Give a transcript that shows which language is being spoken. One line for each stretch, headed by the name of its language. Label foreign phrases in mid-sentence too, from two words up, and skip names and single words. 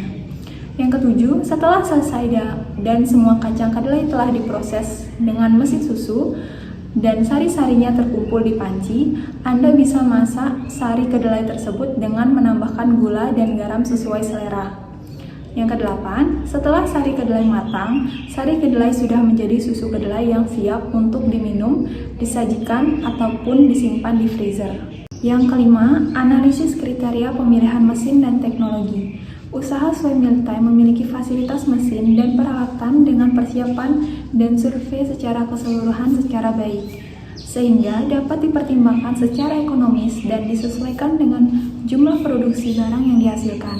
Indonesian: Yang ketujuh, setelah selesai dan semua kacang kedelai telah diproses dengan mesin susu dan sari-sarinya terkumpul di panci, Anda bisa masak sari kedelai tersebut dengan menambahkan gula dan garam sesuai selera. Yang kedelapan, setelah sari kedelai matang, sari kedelai sudah menjadi susu kedelai yang siap untuk diminum, disajikan, ataupun disimpan di freezer. Yang kelima, analisis kriteria pemilihan mesin dan teknologi. Usaha Soy Milk Time memiliki fasilitas mesin dan peralatan dengan persiapan dan survei secara keseluruhan secara baik, sehingga dapat dipertimbangkan secara ekonomis dan disesuaikan dengan jumlah produksi barang yang dihasilkan.